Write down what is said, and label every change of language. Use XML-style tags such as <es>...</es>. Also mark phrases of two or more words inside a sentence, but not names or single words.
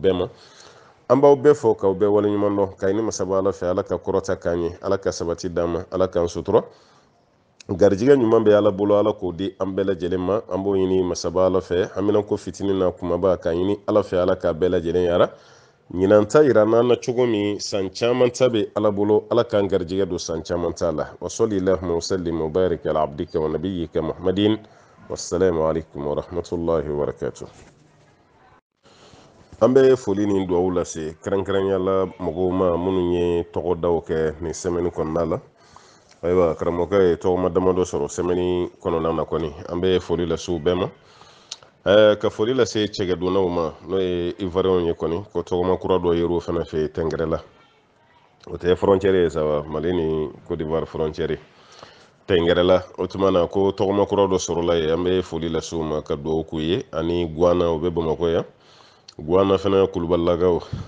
<bm>bɛɛ ma an b'aw bɛɛ fɔ k'aw bɛɛ waleɲuman dɔn k'a ɲini masaba ala fɛ ala ka kɔrɔta k'an ye ala ka sabati d'an ma ala k'an sutura garijigɛ ɲuman bɛ ala bolo ala k'o di an bɛɛ lajɛlen ma an b'o ɲini masaba ala fɛ haminako fitinin na kumaba k'a ɲini ala fɛ ala k'a bɛɛ lajɛlen yara ɲinan ta yira n'an na cogo min san caman ta bɛ ala bolo ala k'an garijigɛ don san caman ta la</bm> <ar>وصل اللهم وسلم وبارك على عبدك ونبيك محمد والسلام عليكم ورحمة الله وبركاته</ar> <bm>an bɛ foli ni duwawu lase kɛrɛnkɛrɛnyala mɔgɔw ma minnu ye tɔgɔdaw kɛ nin semaine kɔnɔna la ayiwa karamɔgɔkɛ ye tɔgɔma damadɔ sɔrɔ semaine kɔnɔna na kɔni an bɛ foli lase u bɛɛ ma ka foli lase cɛgɛdonnaw ma n'o ye ivoirien ye kɔni ko tɔgɔma kura dɔ yer'o fana fɛ tɛngɛrɛ la o tɛ frontière ye saba mali ni côte d'ivoire frontière tɛngɛrɛ la o tuma na ko tɔgɔma kura dɔ sɔrɔla ye an bɛ foli lase u ma ka duwawu k'u ye ani guana o bɛ bamakɔ yan guana fana kulubalilakaw</bm>